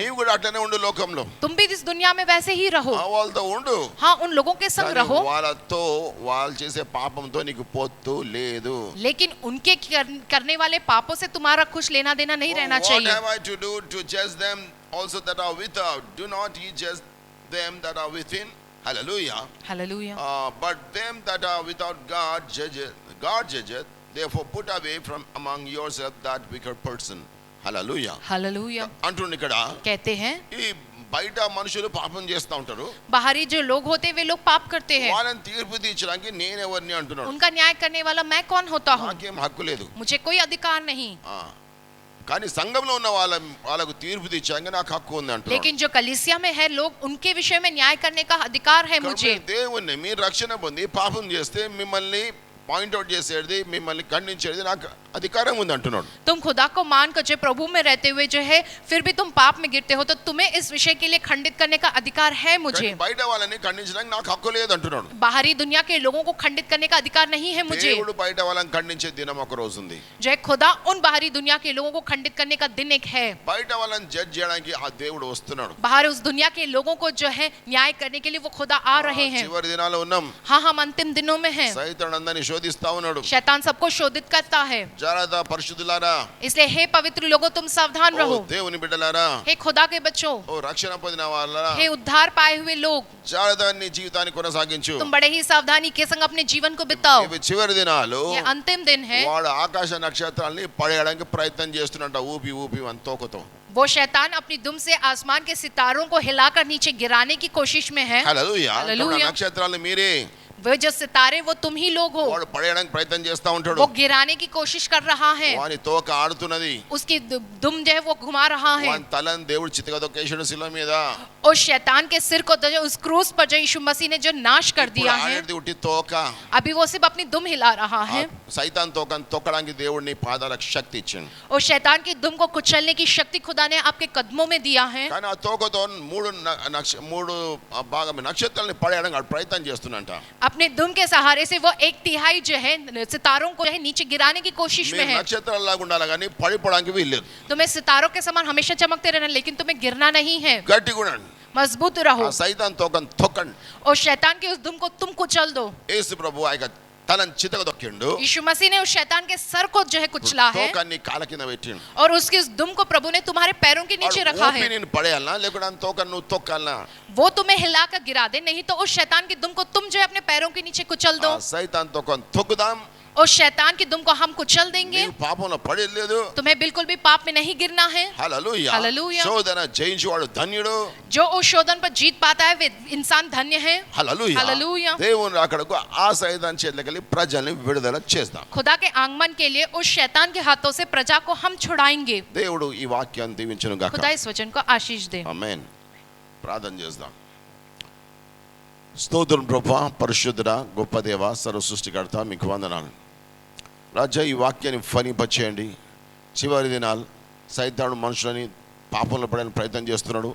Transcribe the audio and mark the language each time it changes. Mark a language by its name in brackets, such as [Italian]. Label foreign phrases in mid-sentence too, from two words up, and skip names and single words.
[Telugu] నీవు కూడా అట్లనే ఉండు లోకంలో. [Hindi] तुम भी इस दुनिया में वैसे ही रहो। [Telugu] వాళ్ళతో ఉండు. [Hindi] हाँ, उन लोगों के संग [Telugu] కానీ [Hindi] रहो, [Telugu] వాళ్ళతో వాళ్ళు చేసే పాపంతో నీకు పొత్తు లేదు. [Hindi] लेकिन उनके करने वाले पापों से तुम्हारा कुछ लेना देना नहीं रहना [English] What [Hindi] चाहिए। [English] have I to do to judge them also that are without? Do not ye judge them that are within? Hallelujah. Hallelujah. But them that are without God judgeth. Therefore put away from among yourself that wicked person. Hallelujah. Hallelujah. [Telugu] అంటున్న ఇక్కడ [Hindi] कहते हैं [Telugu] ఈ బయట మనుషులు పాపం చేస్తూ ఉంటారు, [Hindi] बाहरी जो लोग होते हैं वे लोग पाप करते हैं, [Telugu] వాళ్ళని తీర్పు తీర్చడానికి నేనెవరిని అంటున్నాడు. [Hindi] उनका न्याय करने वाला मैं कौन होता हूँ, [Telugu] నాకేం హక్కు లేదు. [Hindi] मुझे कोई अधिकार नहीं. [Telugu] కానీ సంఘంలో ఉన్న వాళ్ళకు తీర్పు తీర్చడానికి నాకు హక్కు ఉంది అంటున్నాడు. [Hindi] लेकिन जो कलीसिया में है लोग उनके विषय में न्याय करने का अधिकार है मुझे. [Telugu] దేవుణ్ణి మీరు రక్షణ పొంది పాపం చేస్తే మిమ్మల్ని పాయింట్అవుట్ చేసేది, మిమ్మల్ని ఖండించేది నాకు అధికారం ఉంది అంటున్నాడు. [Hindi] तुम खुदा को मान कर जो प्रभु में रहते हुए जो है फिर भी तुम पाप में गिरते हो तो तुम्हें इस विषय के लिए खंडित करने का अधिकार है मुझे. [Telugu] బయట వాళ్ళని ఖండించడానికి నాకు హక్కు లేదు అంటున్నాడు. [Hindi] बाहरी दुनिया के लोगों को खंडित करने का अधिकार नहीं है मुझे. [Telugu] దేవుడు బయట వాళ్ళని ఖండించే దినం ఒక రోజు ఉంది. [Hindi] जो है खुदा उन बाहरी दुनिया के लोगों को खंडित करने का दिन एक है. [Telugu] బయట వాళ్ళని జడ్జ్ చేయడానికి ఆ దేవుడు వస్తున్నాడు. [Hindi] बाहर उस दुनिया के लोगों को जो है न्याय करने के लिए वो खुदा आ रहे हैं. [Telugu] చివరి దినాల్లో ఉన్నాం. [Hindi] हाँ, हम अंतिम दिनों में हैं. [Telugu] సైతాను అందరిని శోధిస్తా ఉన్నాడు. [Hindi] शैतान सबको शोधित करता है. [Telugu] జాగ్రత్త పరిశుద్ధులారా, [Hindi] इसलिए हे पवित्र लोगों तुम सावधान [Telugu] ఓ [Hindi] रहो. [Telugu] దేవుని బిడ్డలారా, [Hindi] हे खुदा के बच्चों, [Telugu] ఓ రక్షణ పొందిన వాళ్ళారా, [Hindi] हे उद्धार पाए हुए लोग, [Telugu] జాగ్రత్త నీ జీవితాన్ని కొనసాగించు. [Hindi] तुम बड़े ही सावधानी के संग अपने जीवन को बिताओ. [Telugu] ఇవి చివరి దినాలు. [Hindi] ये अंतिम दिन है. [Telugu] వాడు ఆకాశ నక్షత్రాల్ని పడేయడానికి ప్రయత్నం చేస్తున్నట్ట, ఊపి ఊపి తోకతో. [Hindi] वो शैतान अपनी दुम से आसमान के सितारों को हिलाकर नीचे गिराने की कोशिश में है. [Telugu] హల్లెలూయా. హల్లెలూయా. నక్షత్రాలు మీరే, [Hindi] वो जो सितारे वो तुम ही लोग हो. [Telugu] వాడు పడేయడానికి ప్రయత్నం చేస్తా ఉంటాడు. [Hindi] वो गिराने की कोशिश कर रहा है. [Telugu] వాని తోక ఆడుతున్నది. [Hindi] उसकी दुम जो है वो घुमा रहा है. [Telugu] వాని తలని దేవుడు చితకదొక్కేశాడు శిలువ మీద. [Hindi] उस शैतान के सिर को जो उस क्रूस पर जो यीशु मसीह ने जो नाश कर [Telugu] ఇప్పుడు [Hindi] दिया है, [Telugu] ఆడేది ఉట్టి తోక. [Hindi] अभी वो सिर्फ अपनी दुम हिला रहा है. [Telugu] సైతాన్ తోకని తొక్కడానికి దేవుడిని పాదాలకు శక్తి ఇచ్చిండు. [Hindi] और शैतान की दुम को कुचलने की शक्ति खुदा ने आपके कदमों में दिया है. [Telugu] కానీ ఆ తోకతో మూడు భాగం నక్షత్రాలని పడేయడానికి వాడు ప్రయత్నం చేస్తున్నంట. [Hindi] अपने दुम के सहारे से वो 1/3 जो है सितारों को जो है नीचे गिराने की कोशिश में [Telugu] మీరు [Hindi] है. [Telugu] నక్షత్రాల్లాగా ఉండాలి కానీ పడిపోవడానికి వీల్లేదు. [Hindi] तुम्हें सितारों के समान हमेशा चमकते रहना, लेकिन तुम्हें गिरना नहीं है. [Telugu] గట్టిగా ఉండండి. [Hindi] मजबूत रहो [Telugu] ఆ సైతాన్ తోకని తొక్కండి. [Hindi] और शैतान की उस दुम को तुम कुचल दो. [Telugu] యేసు ప్రభు ఆయన తలని చితకదొక్కిండు. [Hindi] यीशु मसीह ने उस शैतान के सर को जो है कुचला है [Telugu] తోకని కాళ్ళ కింద పెట్టిండు. [Hindi] और उसकी उस दुम को प्रभु ने तुम्हारे पैरों के नीचे [Telugu] వాడు [Hindi] रखा [Telugu] ఊపి [Hindi] है. [Telugu] నిన్ను పడేయాలనా లేకుంటే ఆ తోకని నువ్వు తొక్కాలనా? [Hindi] वो तुम्हें हिलाकर गिरा दे, नहीं तो उस शैतान की दुम को तुम जो है अपने पैरों के नीचे कुचल दो. [Telugu] ఆ సైతాన్ తోకని తొక్కుదాం. [Hindi] और शैतान की दुम को हम कुचल देंगे. [Telugu] నీవు పాపంలో పడేయలేదు. [Hindi] तुम्हें बिल्कुल भी पाप में नहीं गिरना है. [Telugu] హల్లెలూయా. హల్లెలూయా. శోధన జయించువాడు ధన్యుడు. [Hindi] जो उस शोधन पर जीत पाता है वे इंसान धन्य है. [Telugu] హల్లెలూయా. హల్లెలూయా. దేవుని రాకడకు ఆ సైతాన్ చేతికి ప్రజల్ని విడుదల చేస్తాం. [Hindi] खुदा के आगमन के लिए उस शैतान के हाथों से प्रजा को हम छुड़ाएंगे. [Telugu] దేవుడు ఈ వాక్యాన్ని దీవించును గాక. [Hindi] खुदा इस वचन को आशीष दे. [Telugu] ఆమేన్. ప్రార్థన చేద్దాం. స్తోత్రం ప్రభువా, పరిశుద్ధుడా, గొప్ప దేవా, సర్వ సృష్టికర్త, మీకు వందనాలు రాజా. ఈ వాక్యాన్ని ఫలింపచేయండి. చివరి దినాలు సైతాను మనుషులని పాపంలో పడేయాలని ప్రయత్నం చేస్తున్నాడు.